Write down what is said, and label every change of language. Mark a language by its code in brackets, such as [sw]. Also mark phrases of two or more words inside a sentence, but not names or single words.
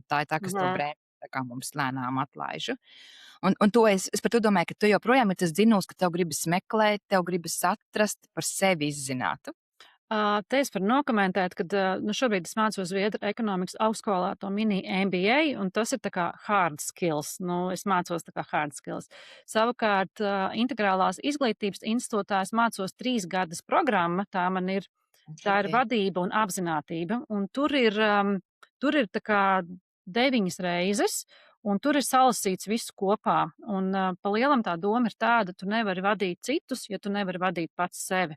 [lv] Tā ir tā, kas to brēm, tā kā mums lēnām atlaižu. Un to es par to domāju, ka tu joprojām ir tas dzinuls, ka tev gribas meklēt, tev gribas atrast, par sevi izzināt. Te es varu nokomentēt, ka šobrīd es mācos Zviedru ekonomikas augstskolā to mini MBA, un tas ir tā kā [en] hard skills. [lv] Es mācos tā kā [en] hard skills. [lv] Savukārt, integrālās izglītības institūtā es mācos 3 gadus programma, tā ir vadība un apzinātība, un tur ir tā kā 9 reizes, un tur ir salasīts viss kopā. Un pa lielam tā doma ir tāda, tu nevari vadīt citus, ja tu nevari vadīt pats sevi.